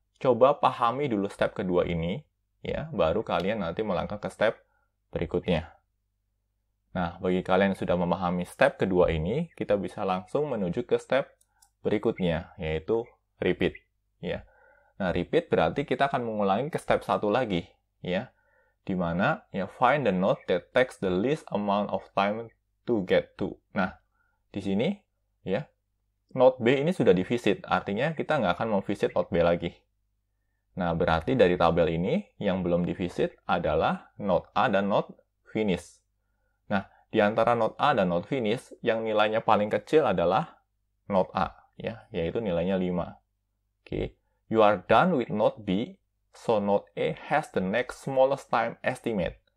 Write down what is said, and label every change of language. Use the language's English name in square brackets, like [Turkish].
[Indonesian] Coba pahami dulu step kedua ini, ya, baru kalian nanti melangkah ke step berikutnya. Nah, bagi kalian yang sudah memahami step kedua ini, kita bisa langsung menuju ke step berikutnya, yaitu repeat. Ya. Nah, repeat berarti kita akan mengulangi ke step 1 lagi, ya. Di mana ya [English] find the node that takes the least amount of time to get to. [Indonesian] Nah, di sini ya node B ini sudah di-visit, artinya kita nggak akan memvisit node B lagi. Nah, berarti dari tabel ini yang belum di-visit adalah node A dan node finish. Nah, di antara node A dan node finish yang nilainya paling kecil adalah node A, ya, yaitu nilainya 5. [English] Oke, you are done with node B. So, node A has the next smallest time estimate.